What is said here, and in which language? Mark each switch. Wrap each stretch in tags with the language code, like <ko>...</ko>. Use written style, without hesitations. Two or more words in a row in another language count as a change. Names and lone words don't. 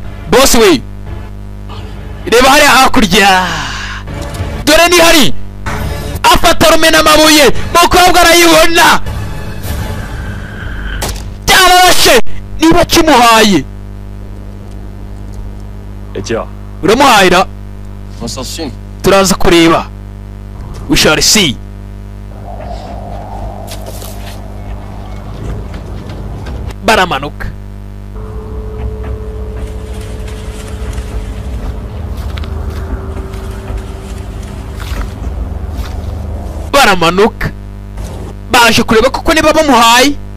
<rw>Boss we reba hariya hakurya, dore ni hari afata rumena amabuye. Mukobwa arayibona cyarashe niba kimuhaye. Etja, Uramuhayira</rw> <nl>we zal zien.</nl> <rw>turaza kureba.</rw> <en>We shall see.</en> <rw>Baramanuka. Baramanuka baje kureba kuko niba bamuhaye.</rw>